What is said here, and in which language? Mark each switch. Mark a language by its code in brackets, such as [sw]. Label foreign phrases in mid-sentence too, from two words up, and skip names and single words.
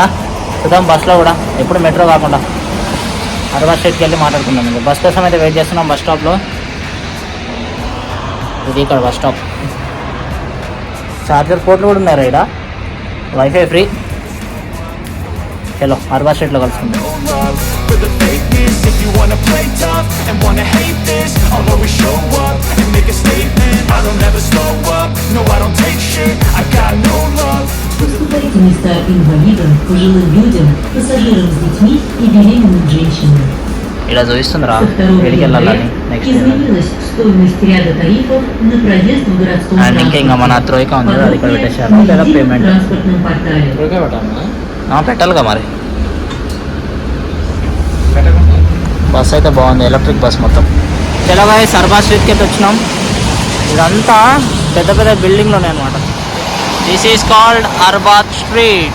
[te] చూద్దాం బస్సులో కూడా, ఎప్పుడు మెట్రో కాకుండా అర్బాద్ స్ట్రీట్కి వెళ్ళి మాట్లాడుకుందాం. ఇంకా బస్ కోసం అయితే వెయిట్ చేస్తున్నాం [en] bus stopలో. [te] ఇది ఇక్కడ [en] bus stop. charger portలు [te] కూడా ఉన్నాయి ఇక్కడ, [en] WiFi free. [te] చలో అర్బా స్ట్రీట్లో కలుసుకుందాం. [en] no love for the fakeness. If you wanna play tough and wanna hate this, I'll always show up and make a statement. I don't ever slow up, no I don't take shit. I got no love for the [ru] Уступайте места инвалидам, пожилым людям, пассажирам с детьми и беременным женщинам. [te] ఇలా చూపిస్తుందిరా [ru] Со 2 [te] ఎక్కడికి వెళ్ళాలని [ru] января [te] నెక్స్ట్ [ru] изменилась стоимость ряда тарифов на проезд в городском [te] అండ్ ఇంకా మన [ru] транспорте. [te] త్రోయిక ఉంది అది ఇక్కడ పెట్టేశారు [ru] Подробности [te] లేదా [ru] в едином [te] పేమెంట్ [ru] транспортном портале. [te] పెట్టాలిగా మరి. పెట్టకుండా బస్ అయితే బాగుంది, [en] electric bus [te] మొత్తం. తెలంగాణ సర్బా స్ట్రీట్కి అయితే వచ్చినాం. ఇదంతా పెద్ద పెద్ద బిల్డింగ్లు ఉన్నాయి అనమాట. [en] This is called Arbad Street.